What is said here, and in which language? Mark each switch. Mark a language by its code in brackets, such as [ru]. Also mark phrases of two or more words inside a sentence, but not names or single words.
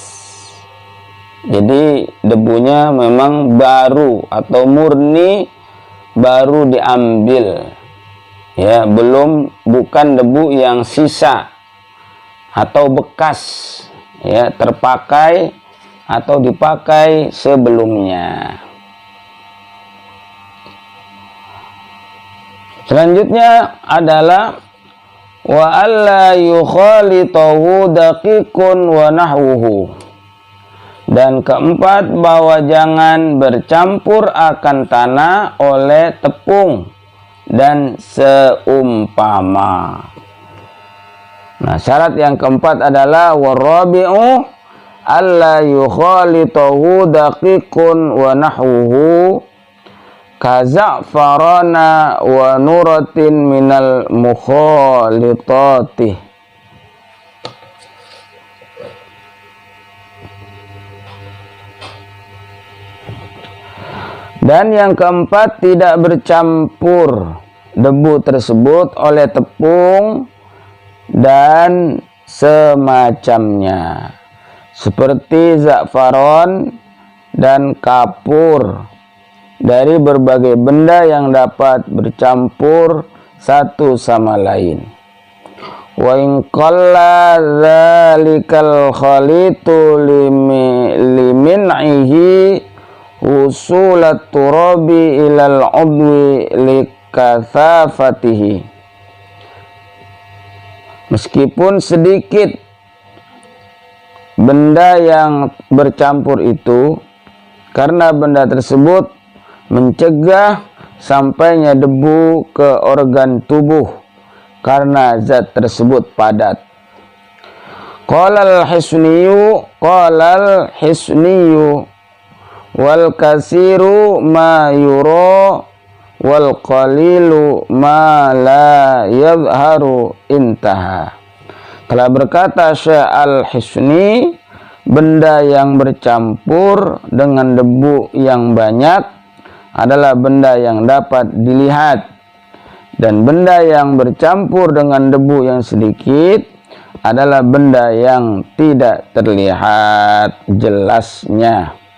[id] Jadi debunya memang baru atau murni baru diambil, ya, bukan debu yang sisa atau bekas, ya, terpakai atau dipakai sebelumnya. Selanjutnya adalah [ar] وألا يخالطه دقيق ونحوه. [id] Dan keempat, bahwa jangan bercampur akan tanah oleh tepung dan seumpama. Nah, syarat yang keempat adalah [ar] والرابع ألا يخالطه دقيق ونحوه كزعفران ونورة من المخالطات. [id] Dan yang keempat, tidak bercampur debu tersebut oleh tepung dan semacamnya, seperti za'faron dan kapur, dari berbagai benda yang dapat bercampur satu sama lain. [ar] وإن قل ذلك الخليط لمنعه وصول التراب إلى العضو لكثافته. [id] Meskipun sedikit benda yang bercampur itu, karena benda tersebut mencegah sampainya debu ke organ tubuh karena zat tersebut padat. [ar] قال الحصني والكثير ما يرى والقليل ما لا يضر انتهى. [id] Telah berkata Syekh Al-Hisni, benda yang bercampur dengan debu yang banyak adalah benda yang dapat dilihat, dan benda yang bercampur dengan debu yang sedikit adalah benda yang tidak terlihat jelasnya.